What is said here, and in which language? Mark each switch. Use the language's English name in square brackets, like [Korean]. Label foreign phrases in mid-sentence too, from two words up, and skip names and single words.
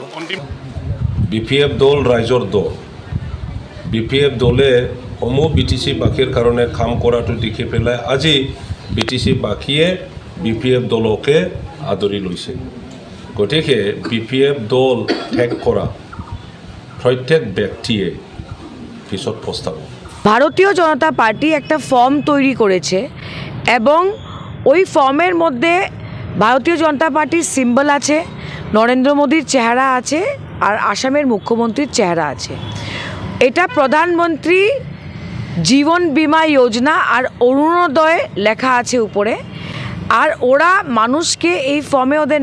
[Assamese] BPF দল ৰাইজৰ দল BPF দলে সমূহ BTC বাকীৰ কাৰণে কাম কৰাটো দেখি পেলাই আজি BTC বাকীয়ে BPF দলকে আদৰি লৈছে গতিকে BPF দল ত্যাগ কৰা প্ৰত্যেক ব্যক্তিয়ে পিছত পস্তাব [Bangla] ভারতীয় জনতা পার্টি একটা ফর্ম তৈরি করেছে এবং ওই ফর্মের মধ্যে ভারতীয় জনতা পার্টির সিম্বল আছে নরেন্দ্র মোদীর চেহারা আছে আর আসামের মুখ্যমন্ত্রীর চেহারা আছে এটা প্রধানমন্ত্রী জীবন বীমা যোজনা আর অরুণোদয় লেখা আছে উপরে আর ওরা মানুষকে এই ফর্মে ওদের